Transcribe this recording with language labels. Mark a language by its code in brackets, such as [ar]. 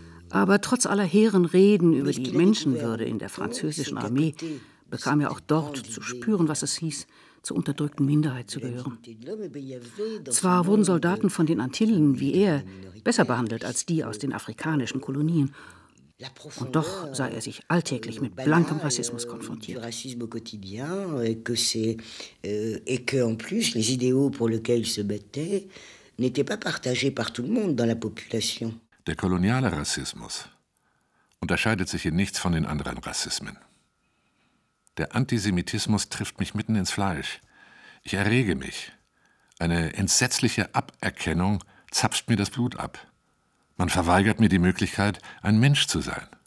[de] Aber trotz aller hehren Reden über die Menschenwürde in der französischen Armee bekam er auch dort zu spüren, was es hieß, zur unterdrückten Minderheit zu gehören. Zwar wurden Soldaten von den Antillen wie er besser behandelt als die aus den afrikanischen Kolonien, und doch sah er sich alltäglich mit blankem Rassismus konfrontiert. [fr] Racisme quotidien et que c'est et que en plus les idéaux pour lesquels il se battait n'étaient pas partagés par tout le monde dans la population. [de] Der koloniale Rassismus unterscheidet sich in nichts von den anderen Rassismen. Der Antisemitismus trifft mich mitten ins Fleisch. Ich errege mich. Eine entsetzliche Aberkennung zapft mir das Blut ab. Man verweigert mir die Möglichkeit, ein Mensch zu sein.